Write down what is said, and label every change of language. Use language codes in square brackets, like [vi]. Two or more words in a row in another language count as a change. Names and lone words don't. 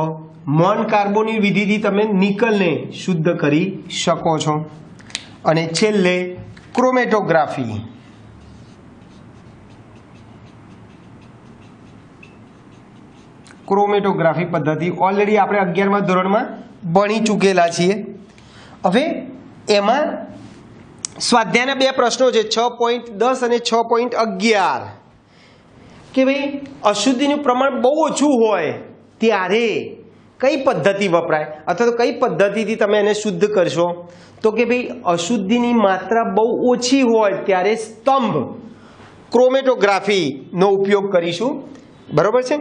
[gu] મોન કાર્બોનિલ વિધિ થી તમે નિકલ ને શુદ્ધ કરી શકો છો। અને છેલ્લે ક્રોમેટોગ્રાફી। ક્રોમેટોગ્રાફી પદ્ધતિ ઑલરેડી આપણે 11મા ધોરણમાં ભણી ચૂકેલા છીએ। હવે એમાં સ્વાધ્યાયના બે પ્રશ્નો છે 6.10 અને 6.11 કે ભાઈ અશુદ્ધિનું પ્રમાણ બહુ ઓછું હોય ત્યારે કઈ પદ્ધતિ વપરાય અથવા તો કઈ પદ્ધતિથી તમે એને શુદ્ધ કરશો? તો કે ભાઈ અશુદ્ધિની માત્રા બહુ ઓછી હોય ત્યારે સ્તંભ ક્રોમેટોગ્રાફીનો ઉપયોગ કરીશું, બરોબર છે.